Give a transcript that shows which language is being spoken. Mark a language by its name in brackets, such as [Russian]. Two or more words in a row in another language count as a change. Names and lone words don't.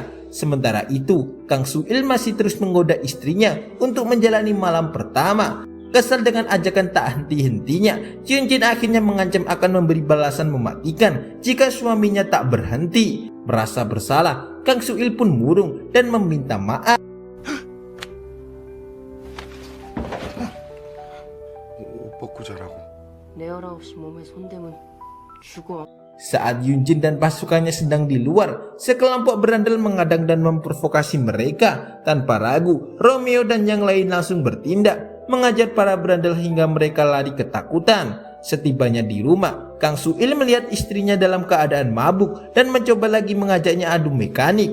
[Indonesian] Sementara itu, Kang Su-il masih terus menggoda istrinya untuk menjalani malam pertama. Kesal dengan ajakan tak henti-hentinya, Yunjin akhirnya mengancam akan memberi balasan mematikan jika suaminya tak berhenti. Merasa bersalah, Kang Su-il pun murung dan meminta maaf. [Korean] 먹고 자라고. 내 허락 없이 몸에 손대면 죽어. [Indonesian] Saat Yunjin dan pasukannya sedang di luar, sekelompok berandal mengadang dan memprovokasi mereka. Tanpa ragu, Romeo dan yang lain langsung bertindak, mengajar para berandal hingga mereka lari ketakutan. Setibanya di rumah, Kang Su-il melihat istrinya dalam keadaan mabuk dan mencoba lagi mengajaknya adu mekanik.